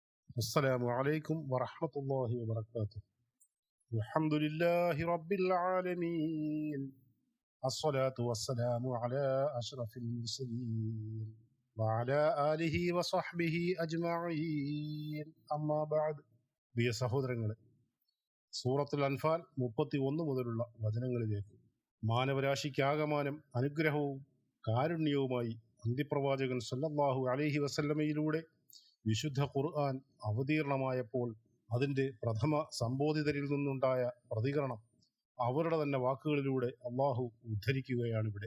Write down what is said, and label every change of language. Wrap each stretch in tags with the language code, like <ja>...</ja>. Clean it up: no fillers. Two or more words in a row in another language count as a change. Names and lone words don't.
<ar>السلام عليكم ورحمة الله وبركاته. الحمد لله رب العالمين. الصلاة والسلام على أشرف المرسلين وعلى آله وصحبه أجمعين. أما بعد.</ar> <ml>പ്രിയ സഹോദരങ്ങളെ, സൂറത്തുൽ അൻഫാൽ 31 മുതലുള്ള വചനങ്ങളിലേക്ക് മാനവരാശിക്കാകമാനം അനുഗ്രഹവും കാരുണ്യവുമായി അന്ത്യപ്രവാചകൻ</ml> <ar>صلى الله عليه وسلم</ar> <ml>വിശുദ്ധ ഖുർആൻ അവതീർണമായപ്പോൾ അതിൻ്റെ പ്രഥമ സംബോധിതരിൽ നിന്നുണ്ടായ പ്രതികരണം അവരുടെ തന്നെ വാക്കുകളിലൂടെ അള്ളാഹു ഉദ്ധരിക്കുകയാണിവിടെ.</ml>